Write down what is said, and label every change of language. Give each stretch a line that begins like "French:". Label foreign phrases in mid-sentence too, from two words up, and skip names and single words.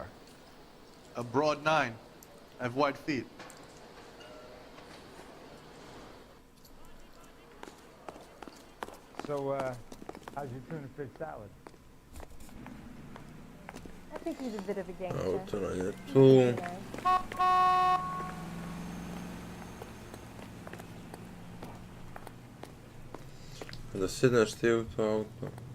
English: A broad 9. I have wide feet. So, how's your tuna fish salad? I think he's a bit of a gangster.
Croatian: Auto nam je tu. Da sjedneš ti u to auto.